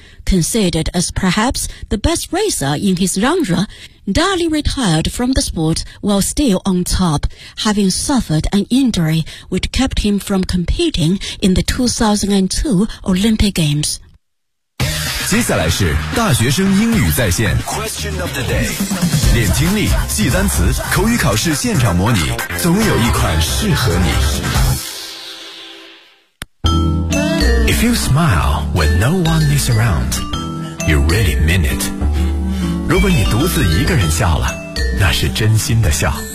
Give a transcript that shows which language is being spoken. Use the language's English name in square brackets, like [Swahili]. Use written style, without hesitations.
[English] Considered as perhaps the best racer in his genre, Dali retired from the sport while still on top, having suffered an injury which kept him from competing in the 2002 Olympic Games. [Chinese] 接下来是大学生英语在线 [English] Question of the day. [Chinese] 练听力，记单词，口语考试现场模拟，总有一款适合你。 [English] If you smile when no one is around, you really mean it. [Chinese] 如果你独自一个人笑了，那是真心的笑。